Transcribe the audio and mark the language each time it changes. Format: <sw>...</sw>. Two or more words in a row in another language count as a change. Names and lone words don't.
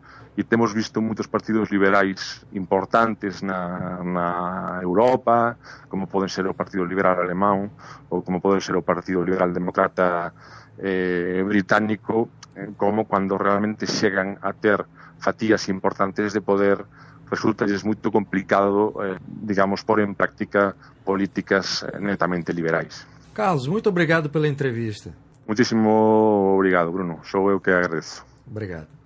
<gl>e temos visto moitos partidos liberais importantes na Europa, como poden ser o Partido Liberal Alemán ou como pode ser o Partido Liberal Demócrata británico, como cando realmente chegan a ter fatías importantes de poder, resultalles moito complicado, digamos, pôr en práctica políticas netamente liberais.</gl> <pt>Carlos, muito obrigado pela entrevista. Muitíssimo obrigado, Bruno. Sou eu que agradeço. Obrigado.</pt>